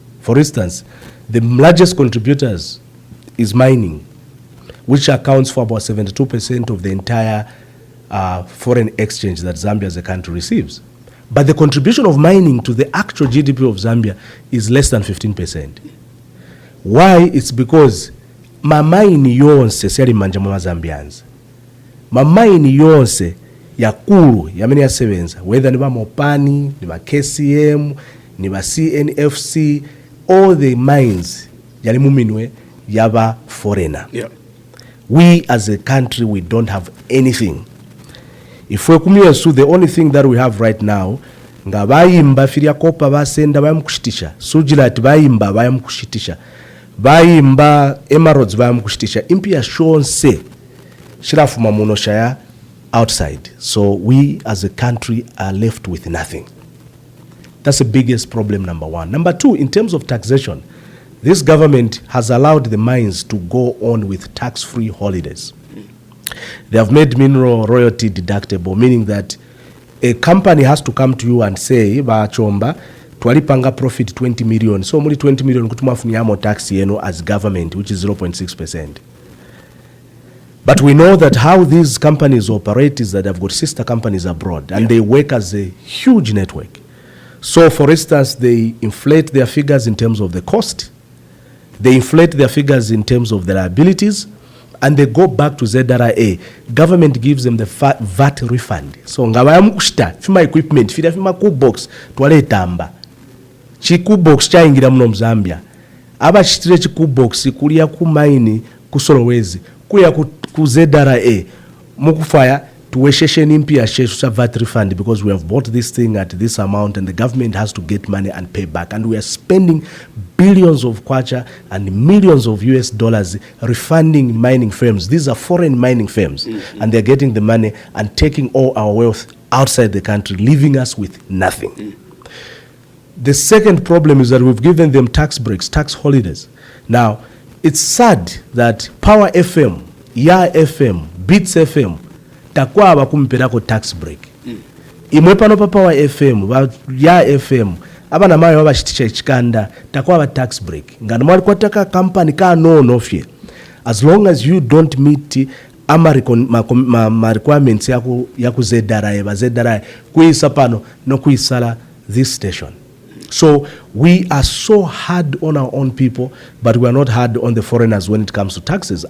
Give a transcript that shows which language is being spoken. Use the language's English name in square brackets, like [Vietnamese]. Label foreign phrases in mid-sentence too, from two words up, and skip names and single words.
[English] For instance, the largest contributors is mining, which accounts for about 72% of the entire foreign exchange that Zambia as a country receives. But the contribution of mining to the actual GDP of Zambia is less than 15%. Why? It's because [Nyanja] mamaini yonse siyali manja mwa Zambians. Mamaini yonse yakulu yamene yasebenza, whether ni ba Mopani, ni ba KCM, ni ba CNFC, [English] all the mines [Bemba] yali muminwe yaba foreigner. [English] Yeah. We as a country, we don't have anything. If we come here, so the only thing that we have right now, [Bemba] nga bayimba firia kopa basenda bayamkushitisha, sujilat bayimba bayamkushitisha, bayimba emeralds bayamkushitisha, impia shonse shirafuma munoshaya outside. [English] So we as a country are left with nothing. That's the biggest problem, number one. Number two, in terms of taxation, this government has allowed the mines to go on with tax-free holidays. They have made mineral royalty deductible, meaning that a company has to come to you and say, [Bemba] ba Chomba, twalipanga [English] profit 20 million, so only 20 million kutumafuniamo tax yeno as government, which is 0.6%. But we know that how these companies operate is that they've got sister companies abroad, and they work as a huge network. So, for instance, they inflate their figures in terms of the cost, they inflate their figures in terms of the liabilities, and they go back to ZRA. Government gives them the VAT refund. So [Bemba] ngabaya mukushita fima [English] equipment fima cool box [Bemba] twale tamba. [English] Chi cool box [Bemba] cha ingira muno Mzambia. Aba chitire chi [English] cool box [Bemba] kulia ku mine ku Solowezi kuya ku ZRA mukufaya tuwesheshe nimpia shesha [English] VAT refund because we have bought this thing at this amount and the government has to get money and pay back, and we are spending billions of kwacha and millions of US dollars refunding mining firms. These are foreign mining firms, and they're getting the money and taking all our wealth outside the country, leaving us with nothing. The second problem is that we've given them tax breaks, tax holidays. Now, it's sad that Power FM, Ya FM, Beats FM, [Bemba] takwa abakumpirako [English] tax break. [Bemba] Imwe pano pa Power FM, Ya FM, abana mayo abashitisha chikanda, takwa aba [English] tax break. [Bemba] Ngano mwali kwa taka company ka no fye. [English] As long as you don't meet ma requirements yaku ZRA, [Bemba] kuisa pano no kuisala [English] this station. So we are so hard on our own people, but we are not hard on the foreigners when it comes to taxes.